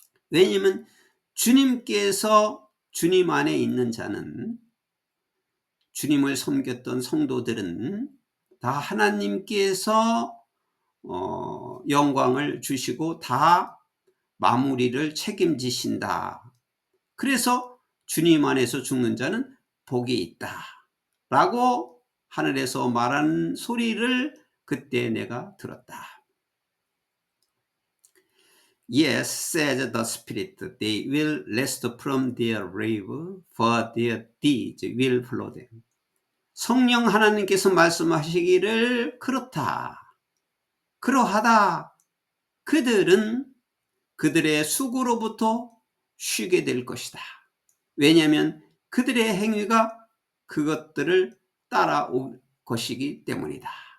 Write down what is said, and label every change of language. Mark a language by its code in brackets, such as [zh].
[ko] 왜냐하면 주님께서 주님 안에 있는 자는, 주님을 섬겼던 성도들은 다 하나님께서 영광을 주시고 다 마무리를 책임지신다. 그래서 주님 안에서 죽는 자는 복이 있다. 라고 하늘에서 말하는 소리를 그때 내가 들었다. [en] Yes, says the Spirit, they will rest from their grave, for their deeds will follow them. [ko] 성령 하나님께서 말씀하시기를 그렇다. 그러하다. 그들은 그들의 수고로부터 쉬게 될 것이다. 왜냐하면 그들의 행위가 그것들을 따라올 것이기 때문이다.